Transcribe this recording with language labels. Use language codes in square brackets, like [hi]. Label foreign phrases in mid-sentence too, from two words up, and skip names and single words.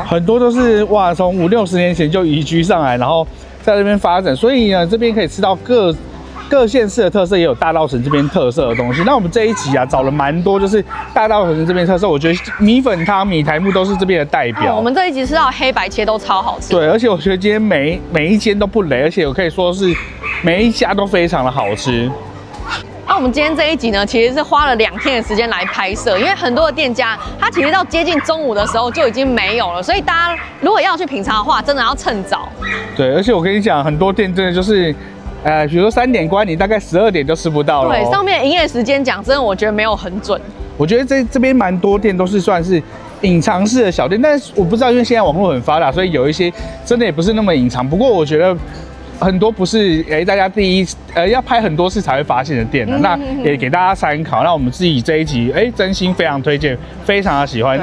[zh] 很多都是哇，從50、60年前就移居上來，然後在那邊發展，所以呢，這邊可以吃到各縣市的特色，也有大稻埕這邊特色的東西。那我們這一集啊，找了蠻多，就是大稻埕這邊特色。我覺得米粉湯、米苔目都是這邊的代表。我們這一集吃到黑白切都超好吃。對，而且我覺得今天每一間都不雷，而且我可以說是每一家都非常的好吃。那我們今天這一集呢，其實是花了2天的時間來拍攝，因為很多的店家，它其實到接近中午的時候就已經沒有了，所以大家如果要去品嘗的話，真的要趁早。對，而且我跟你講，很多店真的就是。比如說3點關，你大概12點就吃不到了。對，上面營業時間講真的，我覺得沒有很準。我覺得這邊蠻多店都是算是隱藏式的小店，但是我不知道，因為現在網絡很發達，所以有一些真的也不是那麼隱藏。不過我覺得很多不是大家要拍很多次才會發現的店呢，那也給大家參考。那我們自己這一集真心非常推薦，非常的喜歡。